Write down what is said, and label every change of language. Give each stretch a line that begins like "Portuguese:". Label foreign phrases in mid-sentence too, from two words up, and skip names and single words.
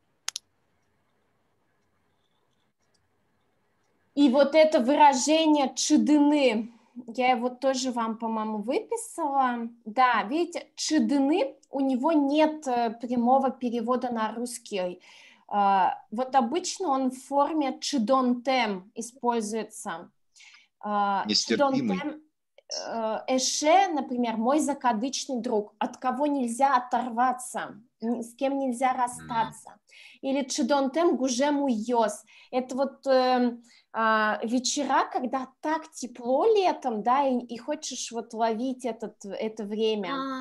Russian: И вот это выражение чидыны, я его тоже вам, по-моему, выписала. Да, видите, чидыны, у него нет прямого перевода на русский. Вот обычно он в форме чидонтем используется. Нестерпимый.
Udmurt: Чидонтем, эше,
Russian: например, мой закадычный друг, от кого нельзя оторваться, с кем нельзя расстаться. Или
Udmurt: чидонтем гужему йос.
Russian: Это вот вечера, когда так тепло летом, да, и хочешь вот ловить это время.